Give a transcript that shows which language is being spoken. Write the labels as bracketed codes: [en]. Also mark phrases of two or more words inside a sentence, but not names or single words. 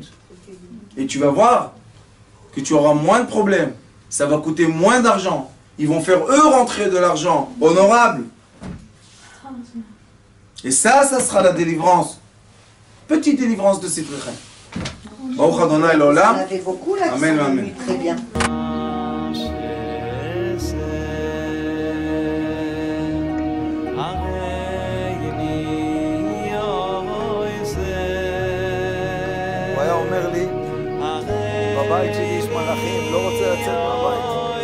[fr] Et tu vas voir que tu auras moins de problèmes. Ça va coûter moins d'argent. Ils vont faire eux rentrer de l'argent honorable. Et ça sera la délivrance. Petite délivrance de Sifrechem. [he] ברוך אדוני [fr] On l'olam. avait beaucoup l'accent, Amen, amen. lui, très bien. [he] הוא היה אומר לי, בבית שלי יש מלאכים, לא רוצה לצאת מהבית.